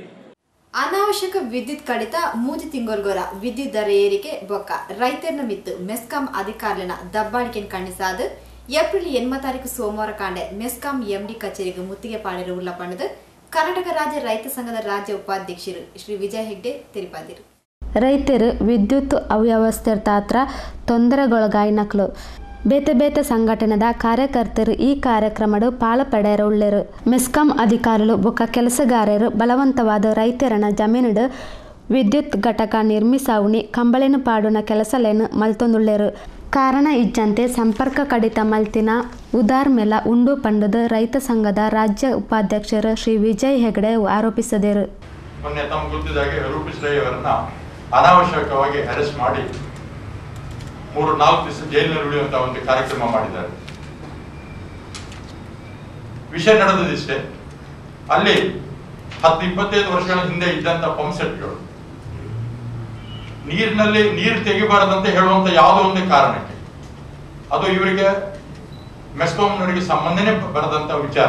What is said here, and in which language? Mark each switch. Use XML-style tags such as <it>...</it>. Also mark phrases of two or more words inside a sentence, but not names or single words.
<tcy>ಅನಾವಶ್ಯಕ ವಿದ್ಯುತ್ ಕಡಿತ 3 ತಿಂಗೊಳ್ಗೊರ ವಿದ್ಯುತ್ ದರ ಏರಿಕೆ ಬೊಕ್ಕ ರೈತರನ ಮಿತ್ತು ಮೆಸ್ಕಾಂ ಅಧಿಕಾರಿನ ದಬ್ಬಾಳಿಕೆಯನ್ನು ಕಣ್ಣಿಸಾದ ಏಪ್ರಿಲ್ 8 ಸೋಮವಾರ ಕಾಂಡೆ ಮೆಸ್ಕಾಂ ಎಂಡಿ ಕಚೇರಿಗೆ ಮುತ್ತಿಗೆ ಪಾಡಿರುವ ಪಣದು ಕರ್ನಾಟಕ ರಾಜ್ಯ ರೈತ ಸಂಘದ ರಾಜ್ಯ ಉಪಾಧ್ಯಕ್ಷರು ಶ್ರೀ ವಿಜಯ್ ಹೆಗ್ಡೆ ತಿಳಿಸಿದರು. ರೈತರು ವಿದ್ಯುತ್ ಅವ್ಯವಸ್ಥೆ ತಾತ್ರ ತೊಂದರೆಗೊಳಗಾಯಿನಕ್ಲು ಬೇತೆ ಬೇತೆ ಸಂಘಟನೆದ ಕಾರ್ಯಕರ್ತರು ಈ ಕಾರ್ಯಕ್ರಮದ ಪಾಲಪಡೆಯರುಳ್ಳರು. ಮೆಸ್ಕಾಂ ಅಧಿಕಾರಿಗಳು ಬೊಕ್ಕ ಕೆಲಸಗಾರರು ಬಲವಂತವಾದ ರೈತರನ ಜಮೀನುಡು ವಿದ್ಯುತ್ ಘಟಕ ನಿರ್ಮಿಸಾವುನಿ ಕಂಬಳಿನ ಪಾಡುನ ಕೆಲಸಲೇನು ಮಲ್ತೊಂದುಳ್ಳರು. ಕಾರಣ ಇಜ್ಜಂತೆ ಸಂಪರ್ಕ ಕಡಿತ ಮಲ್ತಿನ ಉದಾರ್ ಮೇಲ ಉಂಡು ಪಂಡದ ರೈತ ಸಂಘದ ರಾಜ್ಯ ಉಪಾಧ್ಯಕ್ಷರು ಶ್ರೀ ವಿಜಯ್ ಹೆಗ್ಡೆ ಆರೋಪಿಸಿದರು.</tcy> <kn>ಮೊನ್ನೆ ತಮ್ಮ ಗೊತ್ತಿದ್ದಾಗೆ ರೂಪೇಶ್ ರೈ ಅವರನ್ನ ಅನಾವಶ್ಯಕವಾಗಿ ಅರೆಸ್ಟ್ ಮಾಡಿ 3-4 ದಿವಸ ಜೈಲಿನಲ್ಲಿ ಉಳಿಯುವಂತ ಒಂದು ಕಾರ್ಯಕ್ರಮ ಮಾಡಿದ್ದಾರೆ. ವಿಷಯ ನಡೆದಿಷ್ಟೇ, ಅಲ್ಲಿ 10-25 ವರ್ಷಗಳ ಹಿಂದೆ ಇದ್ದಂತ ಪಂಪ್ ಸೆಟ್ಗಳು ನೀರಿನಲ್ಲಿ ನೀರು ತೆಗಿಬಾರದಂತೆ ಹೇಳುವಂತ ಯಾವುದೋ ಒಂದು ಕಾರಣಕ್ಕೆ ಅದು ಇವರಿಗೆ ಮೆಸ್ಕಾಂನವರಿಗೆ ಸಂಬಂಧನೇ ಬರದಂತ ವಿಚಾರ.</kn>